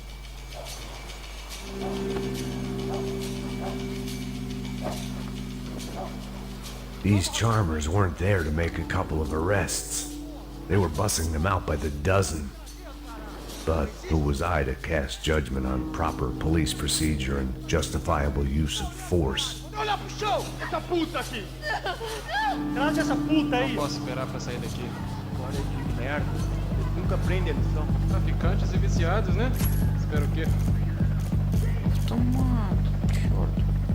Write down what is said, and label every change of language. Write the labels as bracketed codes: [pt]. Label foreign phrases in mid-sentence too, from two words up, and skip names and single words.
[en] These charmers weren't there to make a couple of arrests. They were bussing them out by the dozen. But who was I to cast judgment on proper police procedure and justifiable use of force? [pt] Olha pro chão! Essa puta aqui! Traz essa puta aí! Não posso esperar pra sair daqui. Olha que merda! Eles nunca prendem a lição. Traficantes e viciados, né? Espero o quê? [ru] Автомат, черт.